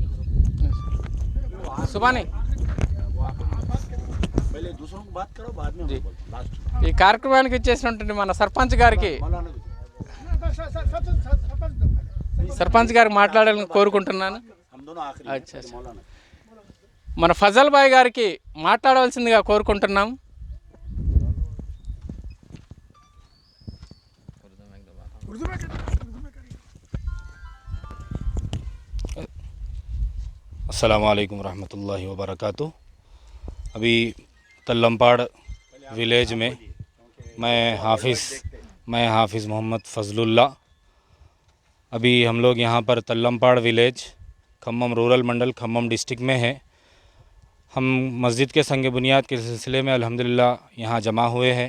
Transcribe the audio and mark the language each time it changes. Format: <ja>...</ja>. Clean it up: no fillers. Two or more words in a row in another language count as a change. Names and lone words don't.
<te>సుబాని ఈ కార్యక్రమానికి ఇచ్చేసినటువంటి మన సర్పంచ్ గారికి మాట్లాడాలని కోరుకుంటున్నాను. మన ఫజల్ భాయ్ గారికి మాట్లాడవలసిందిగా కోరుకుంటున్నాం.</te> <ar>السلام عليكم رحمة الله و بركاته.</ar> <ur>ابھی تلمپاڑ ولیج میں میں حافظ محمد فضل اللہ. ابھی ہم لوگ یہاں پر تلمپاڑ ولیج کھمم رورل منڈل کھمم ڈسٹرکٹ میں ہے. ہم مسجد کے سنگ بنیاد کے سلسلے میں الحمدللہ یہاں جمع ہوئے ہیں.</ur>